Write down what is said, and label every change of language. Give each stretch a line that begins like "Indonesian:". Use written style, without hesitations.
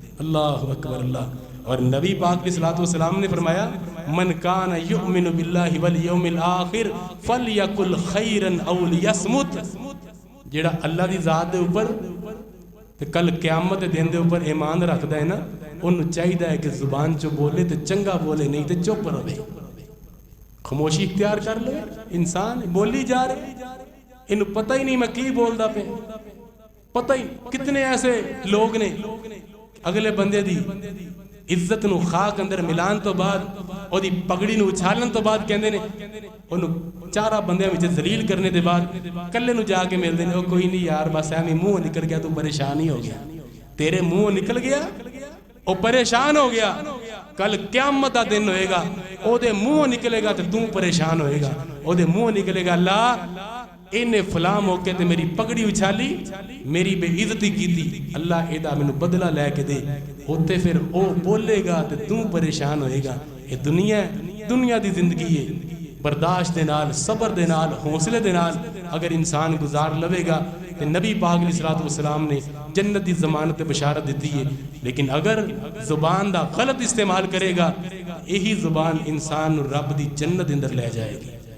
Arabic: اللہ اکبر اللہ.
Urdu: اور نبی پاک علیہ الصلوۃ والسلام نے فرمایا
Arabic: من کان یؤمن باللہ والیوم الآخر فلیقل خیرا او لیصمت.
Punjabi: جیڑا اللہ دی ذات دے اوپر تے کل قیامت دے دن دے اوپر ایمان رکھدا ہے نا، انہوں چاہیے ہے کہ زبان چو بولے تے چنگا بولے، نہیں تے چپ رہے، خاموشی اختیار کر لے. انسان بولی جا رہے، انہوں پتہ ہی نہیں میں کی بولدا پہ، پتہ ہی. کتنے ایسے لوگ نے اگلے بندے دی عزت نو خاک اندر ملان تو بعد او دی پگڑی نو اچھالن تو بعد کہندے نے انہوں چارہ بندے وچ ذلیل کرنے دے بعد کلے نو جا کے ملدے نے، او کوئی نہیں یار بس ایویں منہ نکل گیا تو پریشان ہی ہو گیا، تیرے منہ نکل گیا او پریشان ہو گیا، کل قیامت دا دن ہوئے گا او دے منہ نکلے گا تو پریشان ہوئے گا. او دے منہ نکلے گا اللہ انہیں فلاں موقع تے میری پگڑی اچھالی، میری بے عزتی کی تھی، اللہ ایدہ میں بدلہ لے کے دے. ہوتے پھر او بولے گا تو پریشان ہوئے گا. یہ دنیا دی زندگی ہے، برداشت دے نال، صبر دے نال، حوصلے دے نال اگر انسان گزار لوے گا تو نبی پاک علیہ الصلوۃ والسلام نے جنت دی ضمانت بشارت دیتی ہے. لیکن اگر زبان دا غلط استعمال کرے گا یہی زبان انسان رب دی جنت اندر لے جائے گی.